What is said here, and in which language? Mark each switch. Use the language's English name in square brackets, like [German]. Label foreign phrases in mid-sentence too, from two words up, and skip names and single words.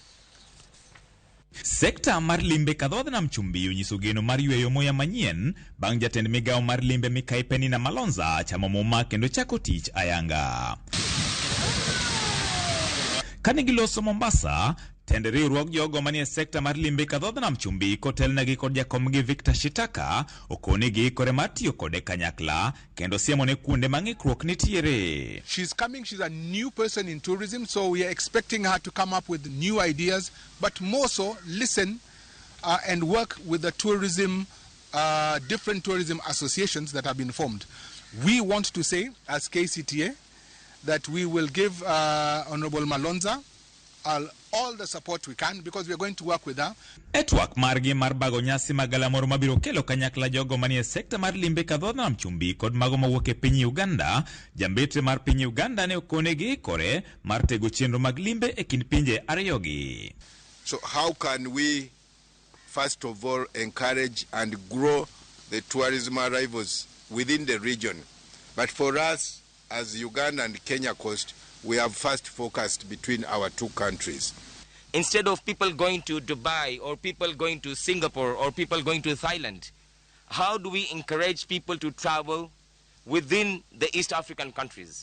[Luo (Kenya and Tanzania)] Sekta mar limbe kadhoad nam chumbi onyiso geno mar yweyo moya manyien bang' jatend migao mar limbe Mikae Penina Malonza chamo muma kendo chako tich ayanga. Kane giloso Mombasa, tend riwruok jogo manie sekta mar limbe kadhoad nam chumbi kotelnegi kod jakomgi Victor Shitaka okonegi kore mar tiyo kode kanyakla kendo siemone kuonde mang'ikruok nitiere. [English] She's coming, she's a new person in tourism, so we are expecting her to come up with new ideas, but more so listen and work with the tourism, different tourism associations that have been formed. We want to say, as KCTA, that we will give Honorable Malonza all the support we can because we are going to work with her. [Luo (Kenya and Tanzania)] Etwak margi mar bago nyasi magalamoro mabiro kelo kanyakla jogo manie sekta mar limbe kadhoad nam chumbi kod mago mawuok e piny Uganda, jambetre mar piny Uganda ne okonegi kore mar tego chenro mag limbe e kind pinje ariyogi. [English] So how can we first of all encourage and grow the tourism arrivals within the region? But for us as Uganda and Kenya coast, we have first focused between our two countries. Instead of people going to Dubai or people going to Singapore or people going to Thailand, how do we encourage people to travel within the East African countries?